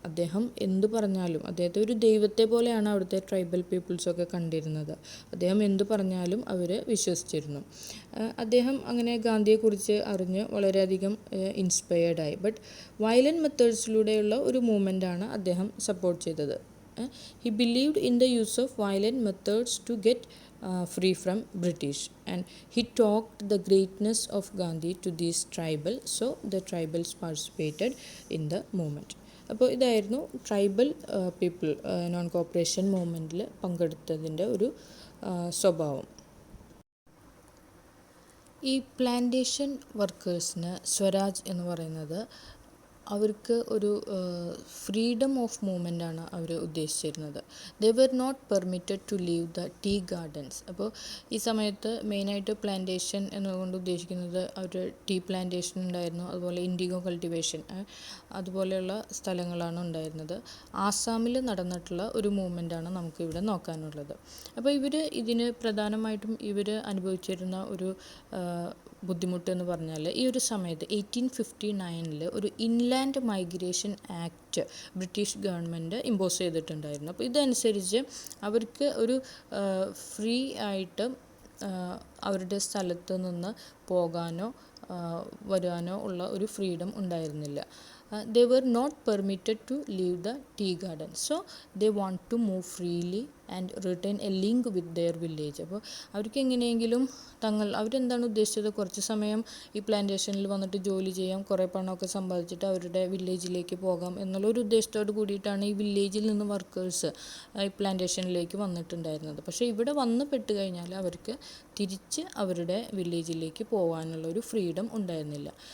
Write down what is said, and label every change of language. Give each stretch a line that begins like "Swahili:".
Malayalam: അദ്ദേഹം എന്തു പറഞ്ഞാലും, അദ്ദേഹത്തെ ഒരു ദൈവത്തെ പോലെയാണ് അവിടുത്തെ ട്രൈബൽ പീപ്പിൾസൊക്കെ കണ്ടിരുന്നത്. അദ്ദേഹം എന്തു പറഞ്ഞാലും അവർ വിശ്വസിച്ചിരുന്നു. അദ്ദേഹം അങ്ങനെ ഗാന്ധിയെക്കുറിച്ച് അറിഞ്ഞ് വളരെയധികം ഇൻസ്പയർഡായി. ബട്ട് വയലൻറ്റ് മെത്തേഡ്സിലൂടെയുള്ള ഒരു മൂവ്മെൻ്റാണ് അദ്ദേഹം സപ്പോർട്ട് ചെയ്തത്.
English: He believed in the use of violent methods to get free from British, and he talked the greatness of Gandhi to these tribal, so the tribals participated in the movement.
Malayalam: അപ്പോൾ ഇതായിരുന്നു tribal people non corporation മൂവ്മെൻറ്റിൽ പങ്കെടുത്തതിൻ്റെ ഒരു സ്വഭാവം. ഈ plantation വർക്കേഴ്സിന് Swaraj എന്ന് പറയുന്നത് അവർക്ക് ഒരു freedom of മൂവ്മെൻ്റാണ് our ഉദ്ദേശിച്ചിരുന്നത്.
English: They were not permitted to leave the tea gardens.
Malayalam: അപ്പോൾ ഈ സമയത്ത് മെയിനായിട്ട് പ്ലാന്റേഷൻ എന്നുകൊണ്ട് ഉദ്ദേശിക്കുന്നത് അവർ ടീ പ്ലാന്റേഷൻ ഉണ്ടായിരുന്നു, അതുപോലെ ഇൻഡിഗോ കൾട്ടിവേഷൻ, അതുപോലെയുള്ള സ്ഥലങ്ങളാണ് ഉണ്ടായിരുന്നത്. ആസാമിൽ നടന്നിട്ടുള്ള ഒരു മൂവ്മെൻ്റാണ് നമുക്കിവിടെ നോക്കാനുള്ളത്. അപ്പോൾ ഇതിന് പ്രധാനമായിട്ടും ഇവർ അനുഭവിച്ചിരുന്ന ഒരു ബുദ്ധിമുട്ട് എന്ന് പറഞ്ഞാൽ, ഈ ഒരു സമയത്ത് 1859 ഒരു inland migration act British government impose ചെയ്തിട്ടുണ്ടായിരുന്നു. അപ്പോൾ ഇതനുസരിച്ച് അവർക്ക് ഒരു ഫ്രീ ആയിട്ട് അവരുടെ സ്ഥലത്ത് നിന്ന് പോകാനോ വരാനോ ഉള്ള ഒരു ഫ്രീഡം ഉണ്ടായിരുന്നില്ല.
English: They were not permitted to leave the tea garden, so they want to move freely and retain a link with their village.
Malayalam: അപ്പോൾ അവർക്ക് എങ്ങനെയെങ്കിലും അവരെന്താണ് ഉദ്ദേശിച്ചത്, കുറച്ച് സമയം ഈ പ്ലാന്റേഷനിൽ വന്നിട്ട് ജോലി ചെയ്യാം, കുറേ പണമൊക്കെ സമ്പാദിച്ചിട്ട് അവരുടെ വില്ലേജിലേക്ക് പോകാം എന്നുള്ളൊരു ഉദ്ദേശത്തോട് കൂടിയിട്ടാണ് ഈ വില്ലേജിൽ നിന്ന് വർക്കേഴ്സ് ഈ പ്ലാന്റേഷനിലേക്ക് വന്നിട്ടുണ്ടായിരുന്നത്. പക്ഷേ ഇവിടെ വന്ന് പെട്ട് കഴിഞ്ഞാൽ അവർക്ക് തിരിച്ച് അവരുടെ വില്ലേജിലേക്ക് പോകാനുള്ളൊരു ഫ്രീഡം ഉണ്ടായിരുന്നില്ല.